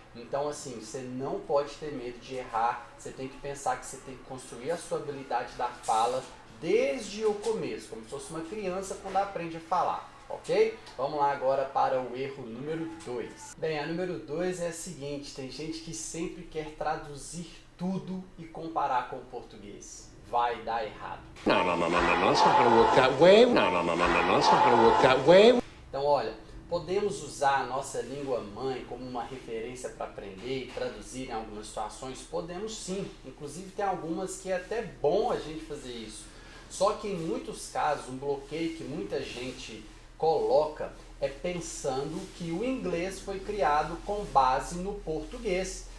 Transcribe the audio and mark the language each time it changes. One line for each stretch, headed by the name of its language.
Portuguese: Então, assim, você não pode ter medo de errar. Você tem que pensar que você tem que construir a sua habilidade da fala desde o começo, como se fosse uma criança quando aprende a falar, ok? Vamos lá agora para o erro número 2. Bem, a número 2 é a seguinte: tem gente que sempre quer traduzir tudo e comparar com o português. Vai dar errado.
English: No, it's not gonna work that way. No, it's not gonna work that way.
Portuguese: Então, olha, podemos usar a nossa língua mãe como uma referência para aprender e traduzir em algumas situações? Podemos sim. Inclusive tem algumas que é até bom a gente fazer isso. Só que em muitos casos, um bloqueio que muita gente coloca é pensando que o inglês foi criado com base no português.